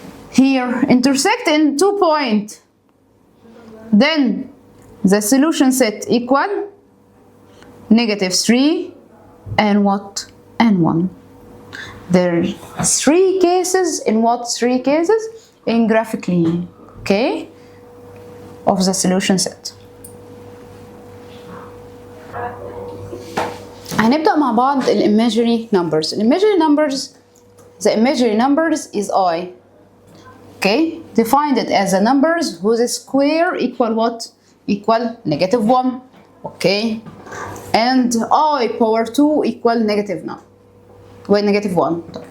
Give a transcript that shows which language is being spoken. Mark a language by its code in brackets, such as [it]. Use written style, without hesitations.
[en] Here, intersect in 2 points. Then the solution set equal negative 3 and what? And 1. There are 3 cases. In what 3 cases? In graphically, okay, of the solution set. [ar] هنبدأ مع بعض imaginary numbers. [en] Imaginary numbers, the imaginary numbers is I. Okay, defined it as a numbers whose square equal what? Equal negative 1. Okay, and I power 2 equal negative 9. Well, negative 1.